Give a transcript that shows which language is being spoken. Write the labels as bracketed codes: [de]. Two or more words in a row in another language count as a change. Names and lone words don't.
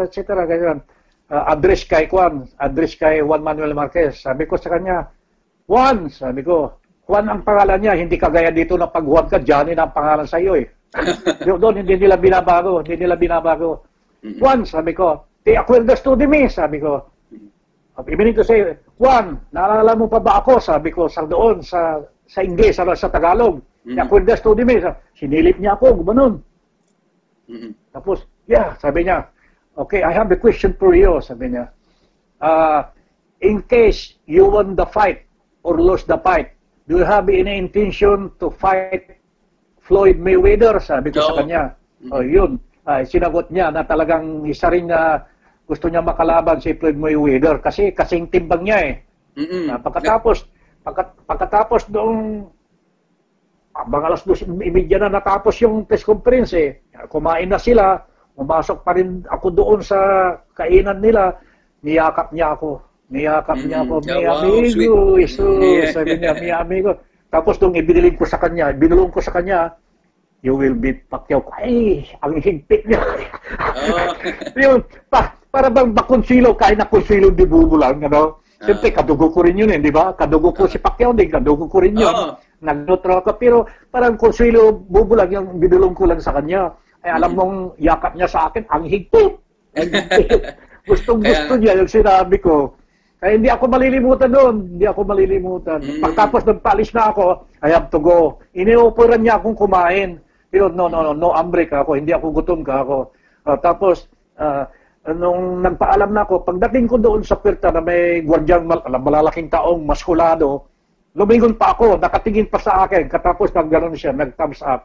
[tl] Ganyan. Address kay Juan Manuel Marquez. Sabi ko sa kanya, Juan, sabi ko, Juan ang pangalan niya, hindi kagaya dito na pag Juan ka, Johnny na ang pangalan sa iyo eh. Doon, hindi nila binabago. Juan, sabi ko, [es] te acuerdas tú de mí, [tl] sabi ko. Ibig ko say, Juan, naalala mo pa ba ako? Sabi ko, sa doon, sa Ingles, sa Tagalog. [es] Te acuerdas tú de mí. [tl] Sinilip niya ako, gumanon. Tapos, yeah, sabi niya, [en] okay, I have a question for you, [tl] sabi niya. [en] In case you won the fight or lost the fight, do you have any intention to fight Floyd Mayweather? [tl] Sabi ko sa kanya. Yun. Sinagot niya na talagang isa rin na gusto niya makalaban si Floyd Mayweather kasi kasing timbang niya eh. Pagkatapos noong mga alas 2:30 na natapos yung press conference eh. Kumain na sila. Pumasok pa rin ako doon sa kainan nila. Niyakap niya ako. [es] Mi amigo, [tl] sabi niya, [es] mi amigo. [tl] Tapos nung binulong ko sa kanya, [en] you will beat Pacquiao. [tl] Ay, ang higpit niya. Yung, para bang bakonsilo, kahit na konsilo di bubulang, ano? Siyempre, kadugo ko rin yun, di ba? Kadugo ko si Pacquiao, kadugo ko rin yun. Nag-neutral ka, pero parang konsilo bubulang yung binulong ko lang sa kanya. Ay, alam mong yakap niya sa akin, ang higpit. Gustong-gusto niya yung sinabi ko. Kaya hindi ako malilimutan doon. Pagtapos nagpalis na ako, [en] I have to go. [tl] Iniupuran niya akong kumain. [es] Pero no, hambre [tl] ka ako. Hindi ako gutom ka ako. Tapos, nung nagpaalam na ako, pagdating ko doon sa puerta na may gwardyang malalaking taong maskulado, lumingon pa ako, nakatingin pa sa akin, katapos nag-ganon siya, nag- [en] thumbs up.